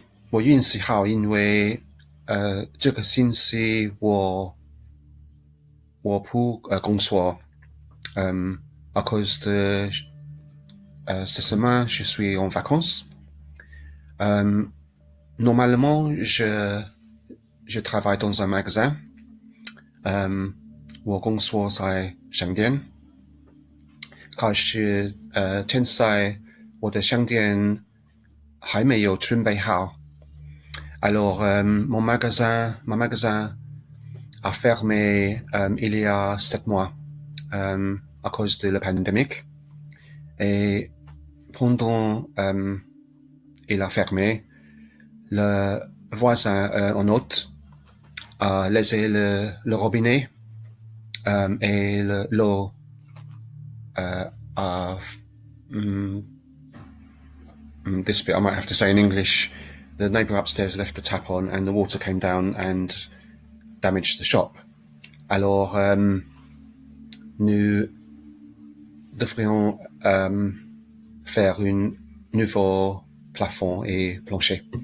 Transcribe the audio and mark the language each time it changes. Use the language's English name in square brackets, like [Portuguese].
[Chinese] 我运气好，因为这个星期我不工作。 [French] à cause de cette semaine, je suis en vacances. Normalement, je travaille dans un magasin. [Chinese] 我工作在商店，可是现在我的商店还没有准备好。 [French] Alors, mon magasin a fermé il y a 7 mois à cause de la pandémie. Et pendant il a fermé, le voisin en hôte a laissé le robinet et l'eau [English] this bit I might have to say in English. The neighbour upstairs left the tap on and the water came down and damaged the shop. [French] Alors, nous devrions faire un nouveau plafond et plancher.